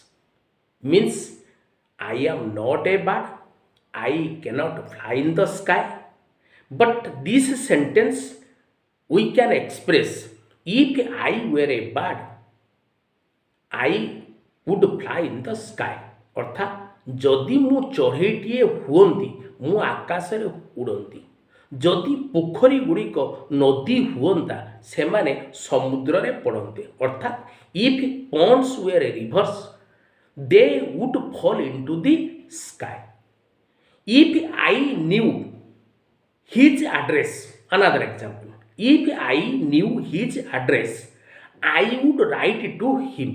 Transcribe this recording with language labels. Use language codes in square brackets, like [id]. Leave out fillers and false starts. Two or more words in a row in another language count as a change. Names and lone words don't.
[en] Means, I am not a bird, I cannot fly in the sky. But this sentence we can express, if I were a bird, I would fly in the sky. [or] ଅର୍ଥାତ ଯଦି ମୁଁ ଚଢ଼େଇଟିଏ ହୁଅନ୍ତି ମୁଁ ଆକାଶରେ ଉଡ଼ନ୍ତି. ଯଦି ପୋଖରୀ ଗୁଡ଼ିକ ନଦୀ ହୁଅନ୍ତା ସେମାନେ ସମୁଦ୍ର ରେ ପଡ଼ନ୍ତେ. [en] अर्थात if ponds were rivers they would fall into the sky. if I knew his address, another example, if I knew his address, I would write to him.